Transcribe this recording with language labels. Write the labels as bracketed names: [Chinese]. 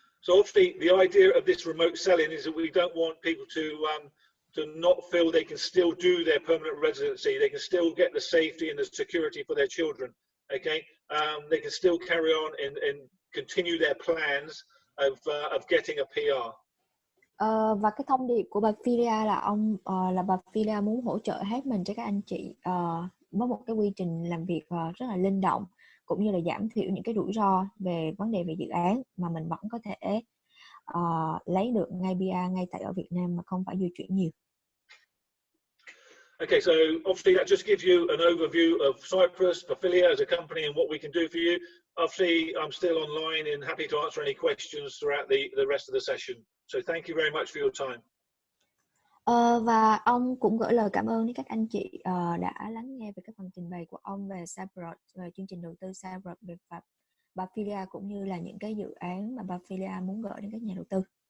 [English] So obviously the idea of this remote selling is that we don't want people to not feel they can still do their permanent residency. They can still get the safety and the security for their children. Okay, they can still carry on and continue their plans of getting a PR. [Vietnamese] Và cái thông điệp của Pafilia là Pafilia muốn hỗ trợ hết mình cho các anh chị với một cái quy trình làm việc rất là linh động, cũng như là giảm thiểu những cái rủi ro về vấn đề về dự án mà mình vẫn có thể lấy được ngay PR ngay tại ở Việt Nam mà không phải di chuyển nhiều. [English] Okay, so obviously that just gives you an overview of Cyprus, Pafilia as a company, and what we can do for you. Obviously, I'm still online and happy to answer any questions throughout the rest of the session. So thank you very much for your time. [Vietnamese] Và ông cũng gửi lời cảm ơn đến các anh chị đã lắng nghe về cái phần trình bày của ông về Cyprus, về chương trình đầu tư Cyprus, về Pafilia, cũng như là những cái dự án mà Pafilia muốn gửi đến các nhà đầu tư.